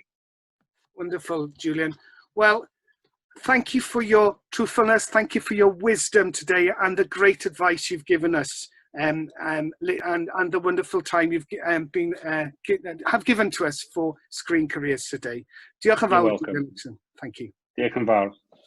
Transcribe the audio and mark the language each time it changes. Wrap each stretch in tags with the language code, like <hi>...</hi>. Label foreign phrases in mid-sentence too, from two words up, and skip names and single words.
<en>Wonderful, Julian. Well, thank you for your truthfulness. Thank you for your wisdom today and the great advice you've given us, and the wonderful time you've have given to us for Screen Careers today.</en> <cy>Diolch yn fawr, Julian Luxton.</cy> <en>Thank you.</en> <cy>Diolch yn fawr.</cy>